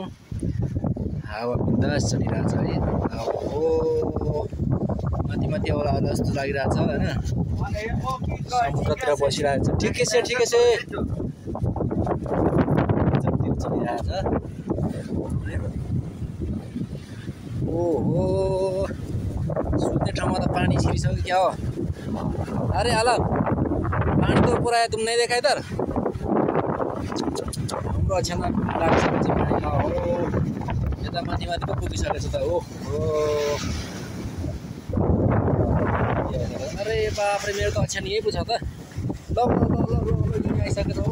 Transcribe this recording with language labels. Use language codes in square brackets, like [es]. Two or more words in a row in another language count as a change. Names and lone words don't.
[ne] हावा बिन्दास चलिरहेछ है। हो माथि होला जस्तो लागिरहेछ हैन। समुद्रतिर बसिरहेछ। ठिकै छ चलिरहेछ। ओहो सुत्ने ठाउँमा त पानी छिरिसक्यो क्या हो। [hi] अरे आलम पानी तो ऊपर आया, तुम नहीं देखा इधर? [ne] हाम्रो अछाममा लागिसकेको छ पानी। हो यता माथि पो पुगिसकेको छ त। ओहो अरे बापरे मेरो त अछाम यही पो छ त। ल आइसकेको छ।